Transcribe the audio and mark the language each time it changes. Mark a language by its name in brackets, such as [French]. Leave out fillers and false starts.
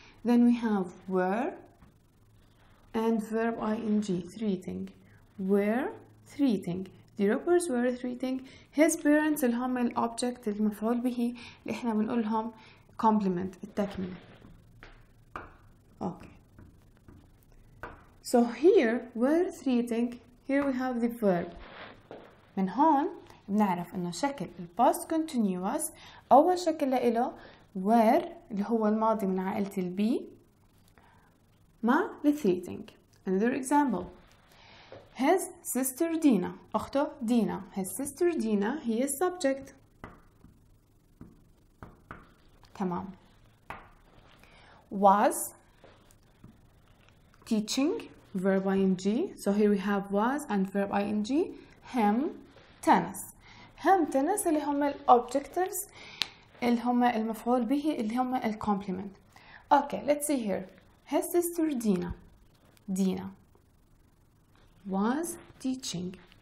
[English] Then we have were and verb ing, threatening. Were threatening. The robbers were threatening his parents [Arabic] اللي هم الأوبجكت المفعول به اللي احنا بنقولهم complement التكملة. [English] Okay. So here were threatening. Here we have the verb. [Arabic] من هون بنعرف انه شكل الباست continuous اول شكل له were اللي هو الماضي من عائلة البي مع threatening. [English] Another example. His sister Dina. [Arabic] أخته دينا. [English] His sister Dina [Arabic] هي السبجكت. تمام. [English] Was teaching verb ing. So here we have was and verb ing. Him tennis. [Arabic] tennis اللي هم الobjectives اللي هم المفعول به اللي هم الcomplement. [English] Okay, let's see here. His sister Dina was teaching.